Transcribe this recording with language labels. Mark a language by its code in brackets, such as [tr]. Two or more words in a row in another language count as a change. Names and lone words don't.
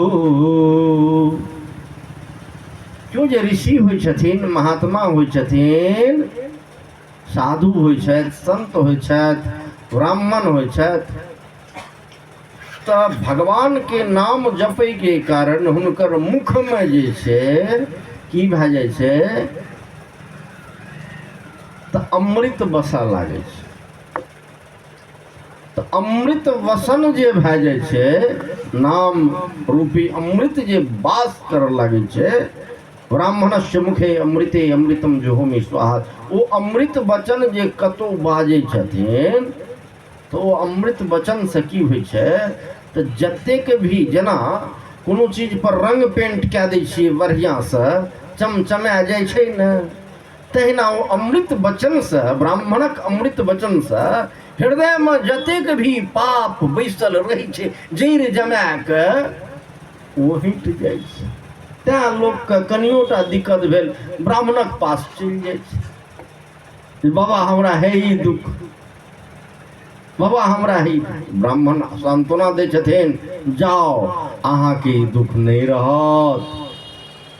[mai] क्यों जे ऋषि होइ छथिन, महात्मा होइ छथिन, साधु होइ छथि, संत होइ छथि, ब्राह्मण होइ छथि, तऽ भगवान के नाम जपै के कारण हुनकर मुख में जे छै की भए जाइ छै, तऽ अमृत बसऽ लागै छै। तऽ अमृत वसन जे भए जाइ छै, नाम रूपी अमृत जे वास करऽ लागै छै, [sa] ब्राह्मणस्य मुखे अमृते अमृतम जुहोमि स्वाहा। [mai] ओ अमृत वचन जे कतौ बाजै छथिन, तो ओ अमृत वचन से की होइ छै, तऽ जतेक भी जेना कोनो चीज पर रंग पेंट कए दै छियै बढ़िया से, चमचमा जाइ छै ने, तहिना ओ अमृत वचन से, ब्राह्मणक अमृत वचन से हृदय में जतेक भी पाप बैसल रहै छै, जड़ि जमा के ओ हटि जाइ छै। तें लोक के कनियोटा दिक्कत भेल, ब्राह्मणक पास चलि जाइ छै, बाबा हमरा है ई दुख, बाबा हमरा ही। ब्राह्मण सांत्वना दै छथिन, जाओ अहाँ के दुख नहीं रहत।